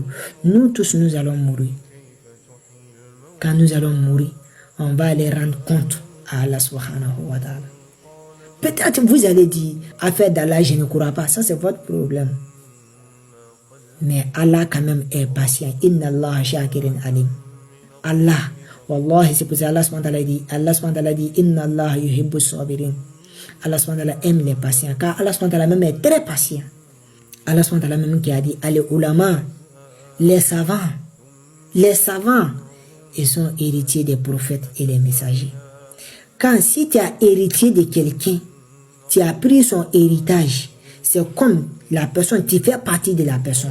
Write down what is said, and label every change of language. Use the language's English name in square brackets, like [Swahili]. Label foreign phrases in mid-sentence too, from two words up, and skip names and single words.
[French] Nous tous nous allons mourir. Quand nous allons mourir, on va aller rendre compte à Allah [Arabic] سبحانه وتعالى. [French] Peut-être vous allez dire, affaire d'Allah, je ne crois pas. Ça, c'est votre problème. Mais Allah, quand même, est patient. [Arabic] إن الله شاكر عليم. [French] Allah, wallahi, c'est pour ça Allah [Arabic] سبحانه وتعالى [French] dit, [Arabic] إن الله يحب الصابرين. [French] Allah [Arabic] سبحانه وتعالى [French] aime les patients. Car Allah [Arabic] سبحانه وتعالى [French] même est très patient. Allah [Arabic] سبحانه وتعالى [French] même qui a dit, les ulama, les savants, ils sont héritiers des prophètes et des messagers. Quand si tu as héritier de quelqu'un, tu as pris son héritage, c'est comme la personne, tu fais partie de la personne.